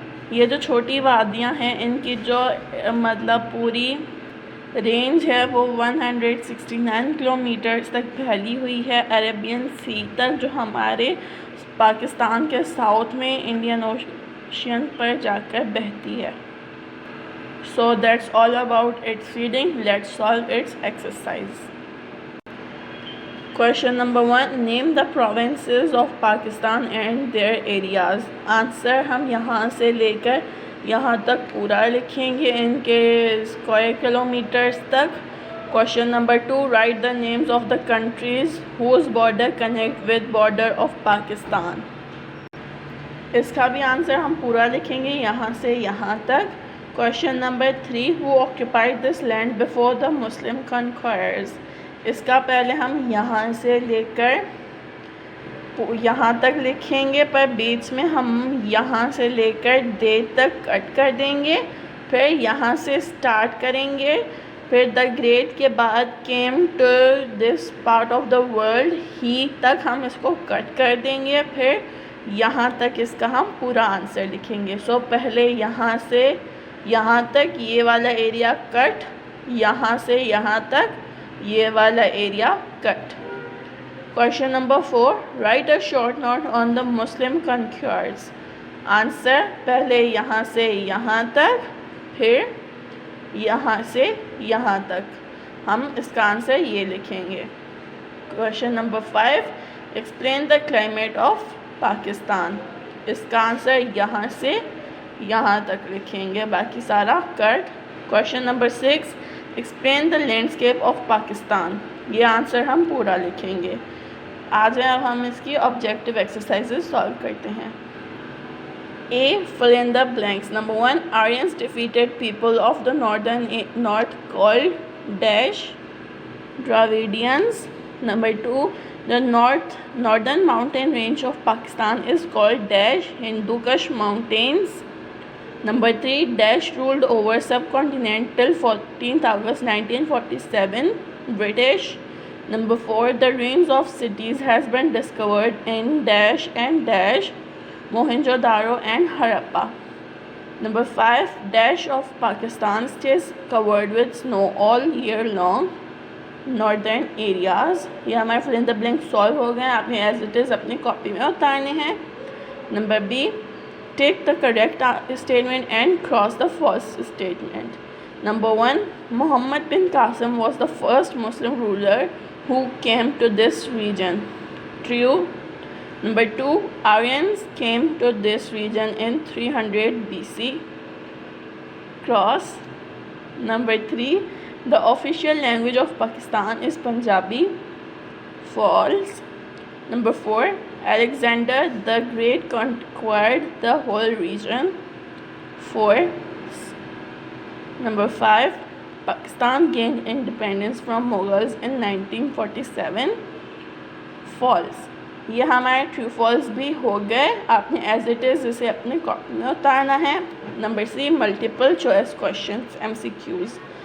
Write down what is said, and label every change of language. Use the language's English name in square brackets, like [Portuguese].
[Urdu] یہ جو چھوٹی وادیاں ہیں ان کی جو مطلب پوری رینج ہے وہ 169 کلومیٹرز تک پھیلی ہوئی ہے عربین سی تک، جو ہمارے پاکستان کے ساؤتھ میں انڈین اوشین پر جا کر بہتی ہے۔ [English] So that's all about its reading. Let's solve its exercise. Question number 1. Name the provinces of Pakistan and their areas. [Urdu] Answer ہم یہاں سے لے کر یہاں تک پورا لکھیں گے ان کے اسکوائر کلومیٹرز تک۔ [English] Question number 2. Write the names of the countries whose border connect with border of Pakistan. [Urdu] اس کا بھی آنسر ہم پورا لکھیں گے یہاں سے یہاں تک۔ [English] Question number 3. Who occupied this land before the Muslim conquerors? [Urdu] اس کا پہلے ہم یہاں سے لے کر یہاں تک لکھیں گے، پر بیچ میں ہم یہاں سے لے کر دے تک کٹ کر دیں گے، پھر یہاں سے سٹارٹ کریں گے، پھر دا گریٹ کے بعد came to this part of the world, ہی تک ہم اس کو کٹ کر دیں گے، پھر یہاں تک اس کا ہم پورا آنسر لکھیں گے. سو پہلے یہاں سے یہاں تک یہ والا ایریا کٹ، یہاں سے یہاں تک یہ والا area cut. [English] Question number 4. Write a short note on the Muslim conquerors. [Urdu] Answer پہلے یہاں سے یہاں تک، پھر یہاں سے یہاں تک ہم اس کا آنسر یہ لکھیں گے. [English] Question number 5. Explain the climate of Pakistan. [Urdu] اس کا آنسر یہاں سے یہاں تک لکھیں گے، باقی سارا کٹ. [English] Question number 6. Explain the landscape of Pakistan. [Urdu] یہ آنسر ہم پورا لکھیں گے. آ جائیں اب ہم اس کی آبجیکٹیو ایکسرسائزز سالو کرتے ہیں. [English] A. Fill in the blanks. Number 1. Aryans defeated people of the north called dash Dravidians. Number 2. The northern mountain range of Pakistan is called dash Hindu Kush Mountains. Number 3. Dash ruled over subcontinent till 14th August 1947. British. Number 4. The ruins of cities has been discovered in dash and dash Mohenjo-daro and Harappa. Number 5. Dash of Pakistan stays covered with snow all year long. Northern areas. [Urdu] یہ ہمارے fill in the blank solve ہو گئے، آپ نے [English] as it is [Urdu] اپنی copy میں اتارنے ہیں. [English] Number B. Take the correct statement and cross the false statement. Number 1. Muhammad bin Qasim was the first Muslim ruler who came to this region. True. Number 2. Aryans came to this region in 300 BC. Cross. Number 3. The official language of Pakistan is Punjabi. False. Number 4. Alexander the Great conquered the whole region. False. Number 5. Pakistan gained independence from Mughals in 1947. False. [Urdu] یہ ہمارے true false بھی ہو گئے، آپ نے as it is اسے اپنے copy میں اتارنا ہے. نمبر سی. [English] Multiple choice questions MCQs.